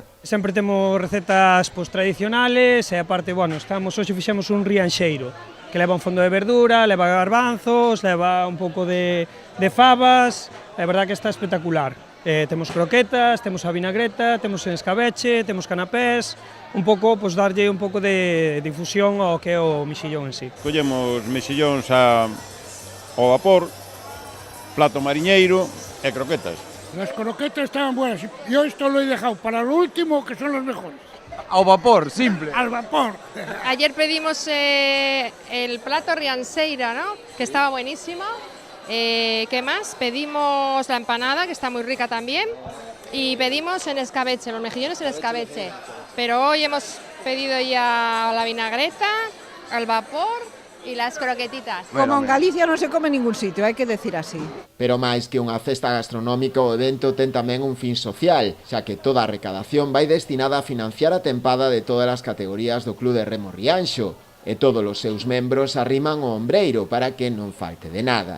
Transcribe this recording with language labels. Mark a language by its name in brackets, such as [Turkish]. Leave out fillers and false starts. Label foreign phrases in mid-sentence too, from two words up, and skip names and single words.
[Galician] Sempre temos [Spanish] recetas tradicionales [Galician] e aparte, hoxe fixemos un rianxeiro, que leva un fondo de verdura, leva garbanzos, leva un pouco de fabas, é verdad que está espectacular. Temos croquetas, temos a vinagreta, temos en escabeche, temos canapés, un pouco, darlle un pouco de difusión ao que é o mexillón en sí. Collemos mexillóns ao vapor, plato mariñeiro e croquetas. [Spanish] Las croquetas estaban buenas. Yo esto lo he dejado para lo último, que son los mejores. [Galician] Ao vapor, simple. [Spanish] Al vapor. Ayer pedimos el plato rianseira, ¿no? Que estaba buenísimo. ¿Qué más? Pedimos la empanada, que está muy rica también. Y pedimos en escabeche, los mejillones en escabeche. Pero hoy hemos pedido ya la vinagreta, al vapor y las croquetitas. [Galician] Como en Galicia non se come en ningún sitio, hai que decir así. Pero máis que unha festa gastronómica, o evento ten tamén un fin social, xa que toda a recadación vai destinada a financiar a tempada de todas as categorías do Club de Remo Rianxo, e todos os seus membros arriman o ombreiro para que non falte de nada.